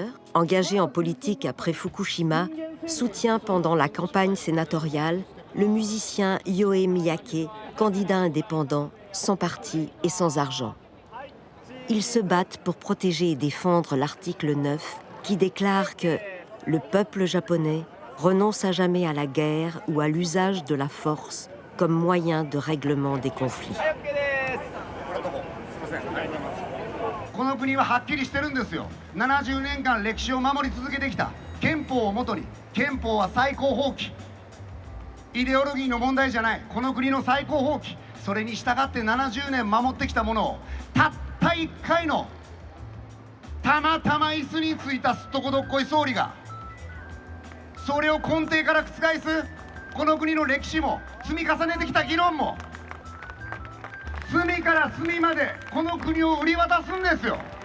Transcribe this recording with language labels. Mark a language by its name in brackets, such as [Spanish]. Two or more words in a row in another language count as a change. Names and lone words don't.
[French] engagé en politique après Fukushima, soutient pendant la campagne sénatoriale le musicien Yoe Miyake, candidat indépendant, sans parti et sans argent. Ils se battent pour protéger et défendre l'article 9 qui déclare que le peuple japonais renonce à jamais à la guerre ou à l'usage de la force comme moyen de règlement des conflits. [Japanese] この国ははっきりしてるんですよ。70年間歴史を守り続けてきた憲法をもとに、憲法は最高法規。イデオロギーの問題じゃない。この国の最高法規。それに従って70年守ってきたものをたった1回のたまたま椅子についたすっとこどっこい総理がそれを根底から覆すこの国の歴史も積み重ねてきた議論も隅から隅までこの国を売り渡すんですよ。